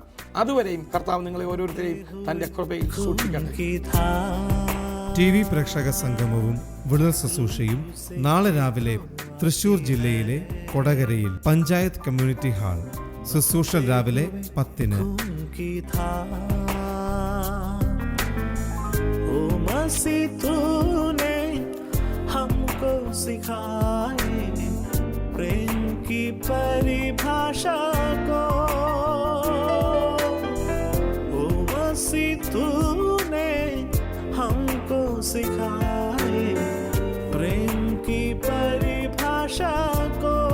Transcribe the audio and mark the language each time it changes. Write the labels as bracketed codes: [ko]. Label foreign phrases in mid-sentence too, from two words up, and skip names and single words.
[ml] അതുവരെയും കർത്താവ് നിങ്ങളെ ഓരോരുത്തരെയും തൻ്റെ കൃപയിൽ സൂക്ഷിക്കട്ടെ. TV പ്രേക്ഷക സംഗമവും വിടുതൽ ശുശ്രൂഷയും നാളെ രാവിലെ തൃശൂർ ജില്ലയിലെ കൊടകരയിൽ പഞ്ചായത്ത് കമ്മ്യൂണിറ്റി ഹാൾ. ശുശ്രൂഷ രാവിലെ 10-ന്. [hi] हमको सिखाए प्रेम की परिभाषा को, ओ मसीह तूने हमको सिखाए प्रेम की परिभाषा को।